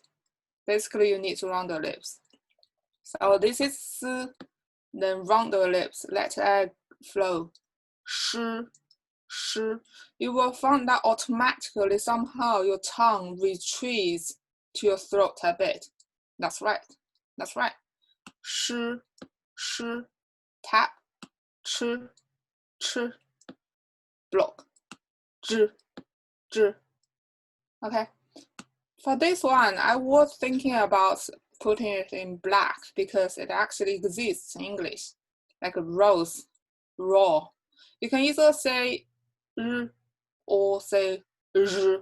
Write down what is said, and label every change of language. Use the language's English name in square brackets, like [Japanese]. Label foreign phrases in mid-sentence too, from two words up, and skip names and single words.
[English] Basically, you need to round the lips. So this is S, then round the lips, let air flow. [Chinese] Shi, shi. [English] You will find that automatically somehow your tongue retreats to your throat a bit. That's right. That's right. [Chinese] Shi, shi, tap, chi, chi, block, zhi, zhi. [English] Okay. For this one, I was thinking about putting it in black because it actually exists in English, like a rose, raw. You can either say r or say zh.